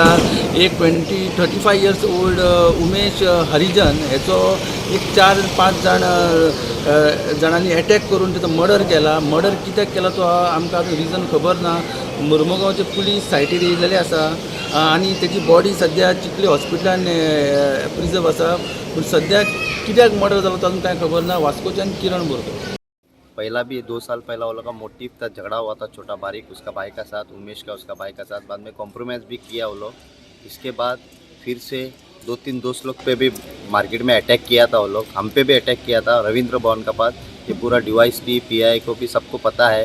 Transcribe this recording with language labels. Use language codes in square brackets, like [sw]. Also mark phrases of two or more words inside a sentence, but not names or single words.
[kok] एक [en] 35 years old [kok] उमेश हरिजन हेचो एक 4-5 जाणांनी अटॅक करून तिथं मर्डर केला. मर्डर कित्याक केला तो आमकां रिजन खबर ना. मुर्मुगांवचे पुलीस सायटीर येयलेले आसा आनी तेची बॉडी सध्या चिखली हॉस्पिटलान प्रिजर्व आसा. पूण सध्या कित्याक मर्डर जालो तो आमकां कांय खबर ना. वास्कोच्यान किरण बोरकर. [hi] पहला भी 2 साल पहला वो लोग का मोटिव था, झगड़ा हुआ था छोटा बारीक उसका भाई का साथ, उमेश का उसका भाई का साथ. बाद में कॉम्प्रोमाइज़ भी किया वो लोग. इसके बाद फिर से 2-3 दोस्त लोग पे भी मार्केट में अटैक किया था वो लोग. हम पे भी अटैक किया था रविंद्र भवन का पास. ये पूरा DYSP PI को भी सबको पता है.